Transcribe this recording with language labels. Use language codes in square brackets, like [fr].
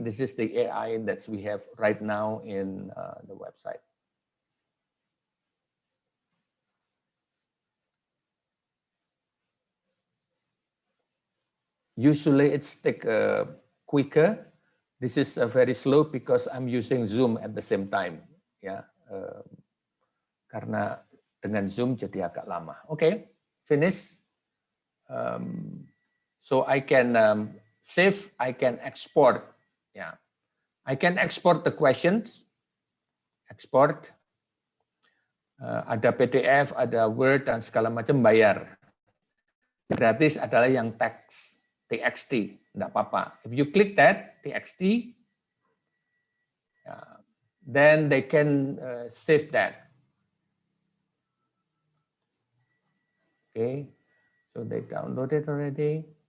[en] This is the AI that we have right now in the website. Usually it's quicker. This is very slow because I'm using Zoom at the same time. [id] Ya, karena dengan Zoom jadi agak lama. [en] Okay, finish. So I can save, I can export. Yeah, I can export the questions. [id] Export. Ada PDF, ada Word dan segala macam bayar. Gratis adalah yang teks, TXT, enggak apa-apa. [en] If you click that TXT, then they can save that. Okay, so they downloaded already.